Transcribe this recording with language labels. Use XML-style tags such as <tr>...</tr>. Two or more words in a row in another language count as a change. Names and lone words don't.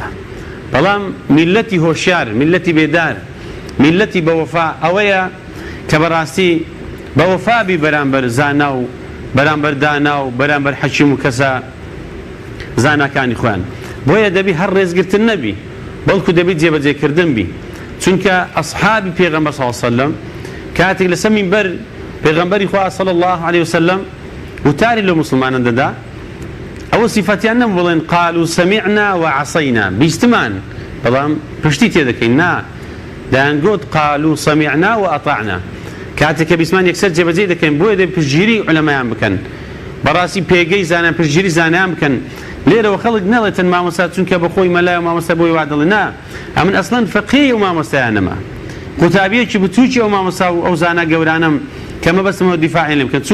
<ckb>بەڵام میلەتی هۆشیار، میلەتی بێدار، میلەتی بەوەفا ئەوەیە کە بەڕاستی بەوەفابی بەرامبەر زانا و بەرامبەر دانا و بەرامبەر حەکیم و کەسە زاناکانی خۆیان. بۆیە دەبی هەر ڕێزگرتن نەبی، بەڵکو دەبێت جێبەجێکردن بی. چونکە ئەصحابی پێغەمبەر</ckb> <ar>صلی الله علیه وسلم</ar> <ckb>کاتێک لەسەر مینبەر پێغەمبەری خوا</ckb> <ar>صلی الله علیه وسلم</ar> <ckb>وتاری لە مسلمانان دەدا، ئەوە سیفەتیان نەبوو بڵێن</ckb> <ar>قالوا سمعنا وعصينا</ar> <ckb>بیستمان، بەڵام پشتی تێدەکەین نا، دەیانگوت</ckb> <ar>قالوا سمعنا وأطعنا.</ar> <ckb>کاتێک کە بیسمان یەکسەر جێبەجێ دەکەین بۆیە دەبێت پشتگیری عولەمایان بکەن، بەڕاستی پێگەی زانیان پشتگیری زانیان بکەن. لێرەوە خەڵک نەڵێتن مامۆستا چونکە بەخۆی مەلای و مامۆستا بۆی وا دەڵێ نا، ئەمن ئەسڵەن فەقیهی و مامۆستایانەمە، قوتابیەکی بتووکی ئەو مامۆستا و ئەو زانا گەورانم کە مەبەستمەوە دیفاعی لێ بکەن.</ckb>